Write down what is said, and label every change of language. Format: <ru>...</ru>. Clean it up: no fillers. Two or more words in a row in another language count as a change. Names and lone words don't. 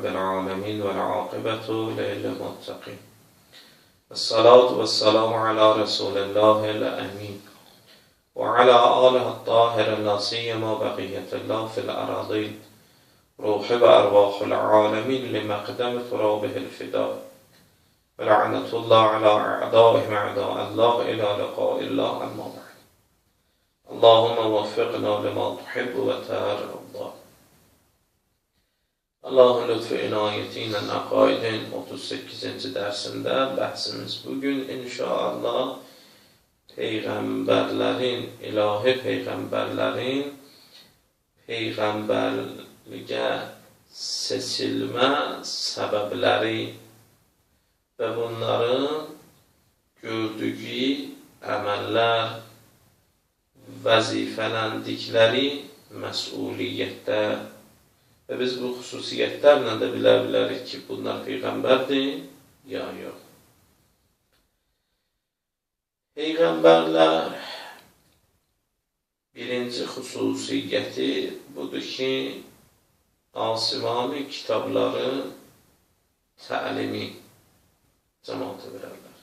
<ar>العالمين والعاقبة للمتقين الصلاة والسلام على رسول الله الأمين وعلى آله الطاهر لا سيما بقية الله في الأراضين روح وأرواح العالمين لمقدم ترابه الفداء ولعنة الله على أعدائهم أعداء الله إلى لقاء الله أما بعد اللهم وفقنا لما تحب وترضى.</ar> <tr>Allah'ın lütfu inayetiyle Akaid'in 38. dersinde bahsimiz bugün inşallah peygamberlerin, ilahi peygamberlerin peygamberliğe seçilme sebepleri ve bunların gördüğü</tr> <az>əməllər, vəzifələndikləri məsuliyyətdə və biz bu xüsusiyyətlərlə də bilə bilərik ki, bunlar peyğəmbərdir, ya yox. Peyğəmbərlər birinci xüsusiyyəti budur ki, asimani kitabları təlimi cəmaata verərlər.</az>